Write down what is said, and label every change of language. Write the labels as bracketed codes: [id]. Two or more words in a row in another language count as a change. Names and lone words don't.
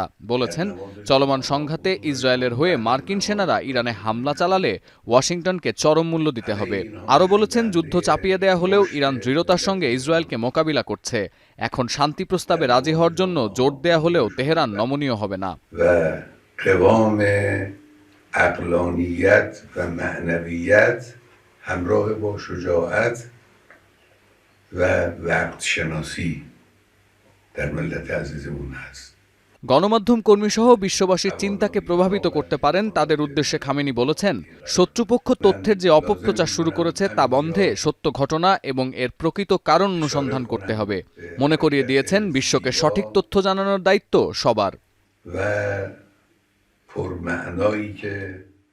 [bn] বলেছেন, চলমান সংঘাতে ইসরায়েলের হয়ে মার্কিন সেনারা ইরানে হামলা চালালে ওয়াশিংটনকে চরম মূল্য দিতে হবে। আরও বলেছেন, যুদ্ধ চাপিয়ে দেয়া হলেও ইরান দৃঢ়তার সঙ্গে ইসরায়েলকে মোকাবিলা করছে। এখন শান্তি প্রস্তাবে রাজি হওয়ার জন্য জোর দেয়া হলেও তেহরান নমনীয় হবে না। [fa] عقلانیت و معنویت همراه با شجاعت و وقت شناسی در ملت عزیزمون هست। [bn] গণমাধ্যম কর্মীসহ বিশ্ববাসীর চিন্তাকে প্রভাবিত করতে পারেন তাদের উদ্দেশ্যে খামেনি বলেছেন, শত্রুপক্ষ তথ্যের যে অপপ্রচার শুরু করেছে তা বন্ধে সত্য ঘটনা এবং এর প্রকৃত কারণ অনুসন্ধান করতে হবে। মনে করিয়ে দিয়েছেন, বিশ্বকে সঠিক তথ্য জানানোর দায়িত্ব সবার। [fa] پرمعنایی که